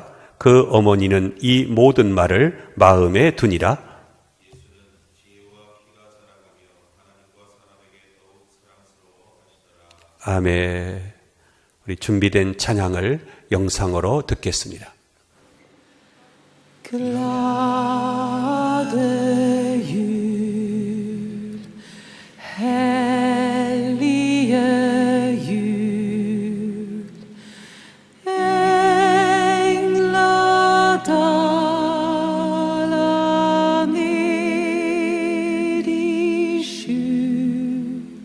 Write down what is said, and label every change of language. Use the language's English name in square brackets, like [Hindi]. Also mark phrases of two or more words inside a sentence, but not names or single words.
[Korean] 그 어머니는 이 모든 말을 마음에 두니라. 아멘. 우리 준비된 찬양을 영상으로 듣겠습니다. [Norwegian] Glade jul, hellige jul. Engler daler ned i skjul.